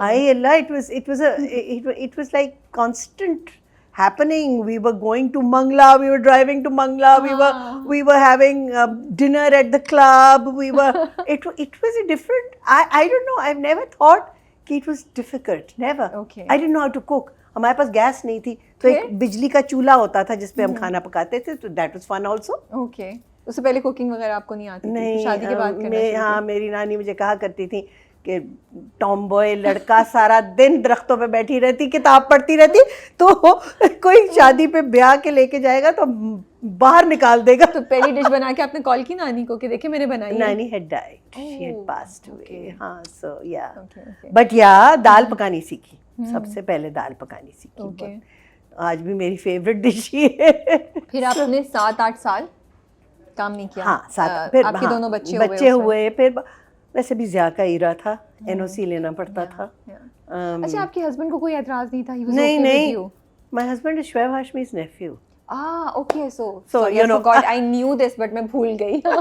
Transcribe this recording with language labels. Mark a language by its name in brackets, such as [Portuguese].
[English] Hi Allah, it was like constant happening. We were going to Mangla, we were driving to Mangla, we were having dinner at the club. It was a different. I don't know. I've never thought it was difficult. Never. Okay. I didn't know how to cook. [Urdu] ہمارے پاس gas نہیں تھی تو ایک بجلی کا چولہا ہوتا تھا جس پہ ہم کھانا پکاتے تھے. تو [English] That was fun also. [Urdu] Okay. اس سے پہلے کوکنگ وغیرہ آپ کو نہیں آتی؟ نہیں, شادی کے بعد؟ ہاں میری نانی مجھے کہا کرتی تھی کہ ٹام بوائے لڑکا سارا دن درختوں پہ بیٹھی رہتی, کتاب پڑھتی رہتی, تو کوئی شادی پہ بیاہ کے لے کے جائے گا تو باہر نکال دے گا. تو پہلی ڈش بنا کے آپ نے کال کی نانی کو کہ دیکھے میں نے بنائی؟ [English] نانی had died. She had passed away. [Urdu] ہاں [English] so yeah. But yeah, [Urdu] دال پکانی سیکھی. سب سے پہلے دال پکانی سیکھی. آج بھی میری فیوریٹ ڈش ہی ہے. پھر آپ نے 7-8 سال کام نہیں کیا؟ ہاں, پھر آپ کے دونوں بچے ہوئے. پھر ویسے بھی ضیاء کا ایرا تھا, NOC لینا پڑتا تھا. اچھا, آپ کے ہسبینڈ کو کوئی اعتراض نہیں تھا؟ نہیں. [English] My husband is Shoaib Hashmi's nephew. Okay, so you know, God, I knew this but [Urdu] میں بھول گئی.